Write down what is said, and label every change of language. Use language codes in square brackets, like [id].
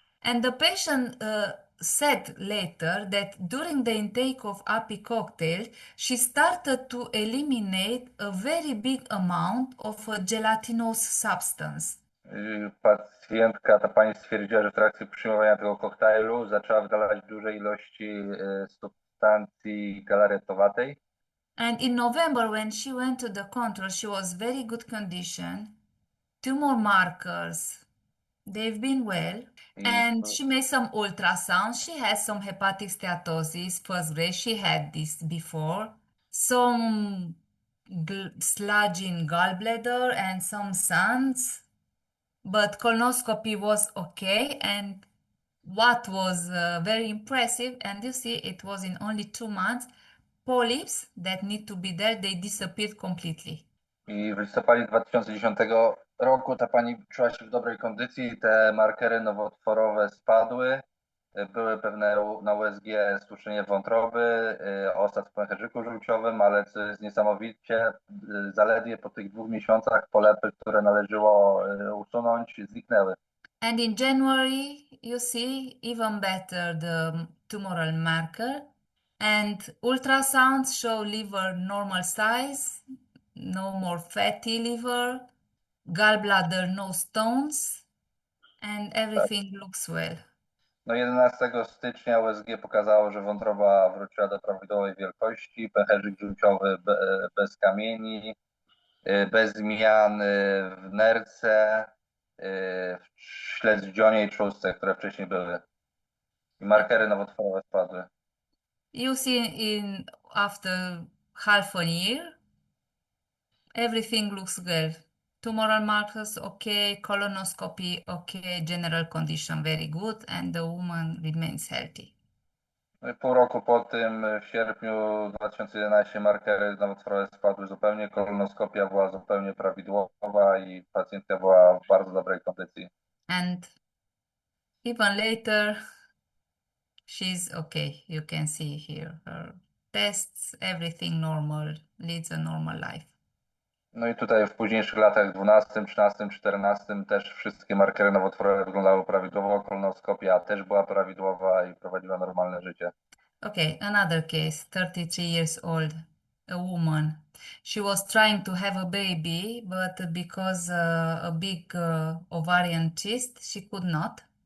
[en] And the patient said later that during the intake of API cocktail, she started to eliminate a very big amount of a gelatinous substance. [pl] Pacjentka, ta pani stwierdziła, że w trakcie przyjmowania tego koktajlu zaczęła wydalać duże ilości substancji galaretowatej. [en] And in November, when she went to the control, she was very good condition. Tumor markers, they've been well. And she made some ultrasound. She has some hepatic steatosis, first grade. She had this before. Some sludge in gallbladder and some sands. But colonoscopy was okay. And what was very impressive, and you see it was in only 2 months, polyps that need to be there, they disappeared completely. [pl] I w listopadzie 2010 roku ta pani czuła się w dobrej kondycji, te markery nowotworowe spadły, były pewne na USG stłuczenie wątroby, osad w pęcherzyku żółciowym, ale co jest niesamowicie, zaledwie po tych 2 miesiącach polepy, które należało usunąć, zniknęły. [en] And in January, you see even better the tumoral marker. And ultrasounds show liver normal size, no more fatty liver, gallbladder no stones, and everything looks well. [pl] No 11 stycznia USG pokazało, że wątroba wróciła do prawidłowej wielkości, pęcherzyk żółciowy bez kamieni, bez zmian w nerce, w śledzionie i trzustce, które wcześniej były. I markery nowotworowe spadły. [en] You see after half a year, everything looks good. Tumoral markers okay, colonoscopy okay, general condition very good, and the woman remains healthy. [pl] No i pół roku po tym, w sierpniu 2011, markery nowotworowe spadły zupełnie, kolonoskopia była zupełnie prawidłowa i pacjentka była w bardzo dobrej kondycji. [en] And even later, she's okay. You can see here her tests, everything normal, leads a normal life. [pl] No i tutaj w późniejszych latach 12, 13, 14 też wszystkie markery nowotworowe wyglądały prawidłowo, kolonoskopia też była prawidłowa i prowadziła normalne życie. [en] Okay, another case, 33 years old, a woman. She was trying to have a baby, but because a big ovarian cyst, she could not.